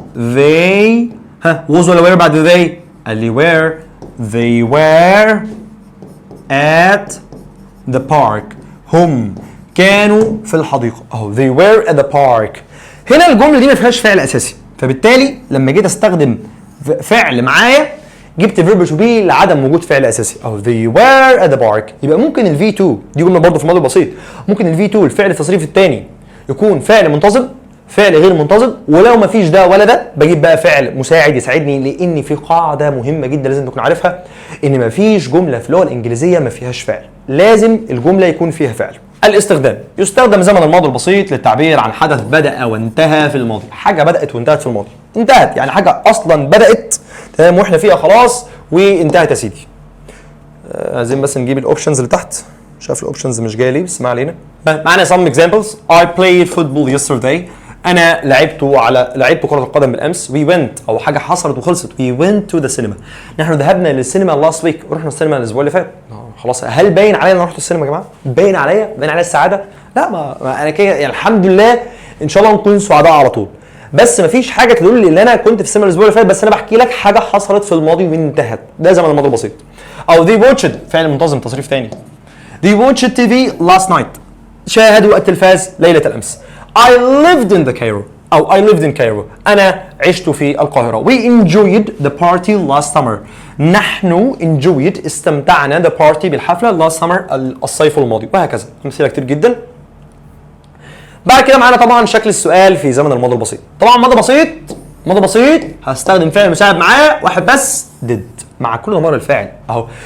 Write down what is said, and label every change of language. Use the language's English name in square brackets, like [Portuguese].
[English] they was ولا were بعد they؟ [Arabic] قال لي [English] were they were at the park [Arabic] هم كانوا في الحديقه اهو [English] they were at the park. [Arabic] هنا الجمله دي ما فيهاش فعل اساسي فبالتالي لما جيت استخدم فعل معايا جبت verb to be لعدم وجود فعل اساسي اهو [English] they were at the park. [Arabic] يبقى ممكن ال V2 دي جمله برضه في الماضي البسيط ممكن ال V2 الفعل التصريف الثاني يكون فعل منتظم فعل غير منتظم، ولو ما فيش ده ولا ده بجيب بقى فعل مساعد يساعدني، لان في قاعده مهمه جدا لازم تكون عارفها، ان ما فيش جمله في اللغه الانجليزيه ما فيهاش فعل، لازم الجمله يكون فيها فعل. الاستخدام يستخدم زمن الماضي البسيط للتعبير عن حدث بدأ وانتهى في الماضي، حاجه بدأت وانتهت في الماضي، انتهت يعني حاجه اصلا بدأت تمام واحنا فيها خلاص وانتهت يا سيدي. عايزين بس نجيب الاوبشنز اللي تحت، شايف الاوبشنز مش جايه ليه بس ما علينا. معانا [English] some examples. I played football yesterday. [Arabic] انا لعبت كره القدم بالامس. [English] We went [Arabic] او حاجه حصلت وخلصت. [English] We went to the cinema. [Arabic] نحن ذهبنا للسينما [English] last week. [Arabic] رحنا السينما الاسبوع اللي فات. خلاص هل باين عليا ان انا رحت السينما يا جماعه؟ باين عليا السعاده؟ لا ما انا كده يعني الحمد لله ان شاء الله نكون سعداء على طول. بس ما فيش حاجه تدل لي ان انا كنت في السينما الاسبوع اللي فات، بس انا بحكي لك حاجه حصلت في الماضي وانتهت. ده زمن الماضي البسيط. او [English] they watched [Arabic] فعل منتظم تصريف ثاني. [English] They watched TV last night. [Arabic] شاهدوا التلفاز ليلة الأمس. [English] I lived in the Cairo أو I lived in Cairo. [Arabic] أنا عشت في القاهرة. [English] We enjoyed the party last summer. [Arabic] نحن enjoyed استمتعنا [English] the party [Arabic] بالحفلة [English] last summer [Arabic] الصيف الماضي، وهكذا أمثلة كتير جدا. بعد كده معانا طبعا شكل السؤال في زمن الماضي البسيط. طبعا ماضي بسيط هستخدم فعل مساعد معاه واحد بس did مع كل ضمائر الفاعل اهو.